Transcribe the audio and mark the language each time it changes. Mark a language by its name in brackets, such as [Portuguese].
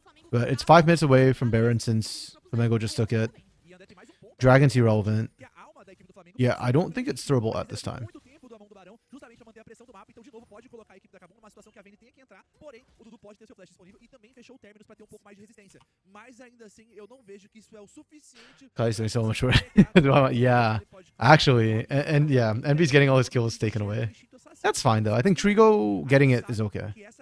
[English] But it's 5 minutes away from Baron since Flamengo just took it. Dragon's irrelevant. Yeah, I don't think it's throwable at this time. [Portuguese] Justamente pra manter a pressão do mapa, então de novo pode colocar a equipe da Kabum numa situação que a Vayne tenha que entrar, porém o Dudu pode ter seu flash disponível e também fechou o términos pra ter um pouco mais de resistência. Mas ainda assim, eu não vejo que isso é o suficiente. [English] Kai's doing so much work. Yeah, actually, and yeah, Envy's getting all his kills taken away. That's fine though. I think Trigo getting it is okay.